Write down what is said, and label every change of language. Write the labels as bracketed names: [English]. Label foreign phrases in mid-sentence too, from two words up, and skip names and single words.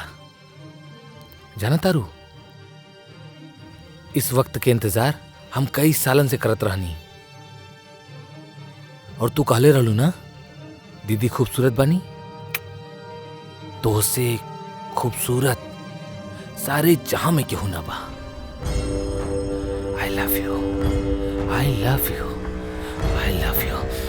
[Bhojpuri] जाना तारू, इस वक्त के इंतजार हम कई सालन से करत रहनी। और तू कहले रहलू ना दीदी खूबसूरत बनी, तो उससे खूबसूरत सारे जहां में क्यों ना बा। [English] I love you, I love you, I love you.